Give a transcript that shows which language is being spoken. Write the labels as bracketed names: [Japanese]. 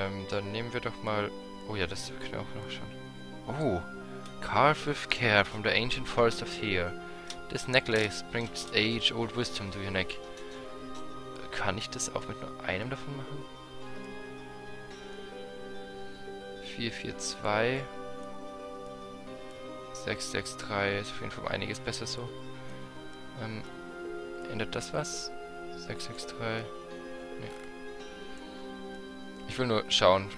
[German] Dann nehmen wir doch mal... Oh ja, das können wir auch noch schauen. Oh! [English] Carved with care from the ancient forest of here. This necklace brings age-old wisdom to your neck. [German] Kann ich das auch mit nur einem davon machen? 442 663 ist auf jeden Fall einiges besser so. Ändert das was? 663. Nee. Ich will nur schauen.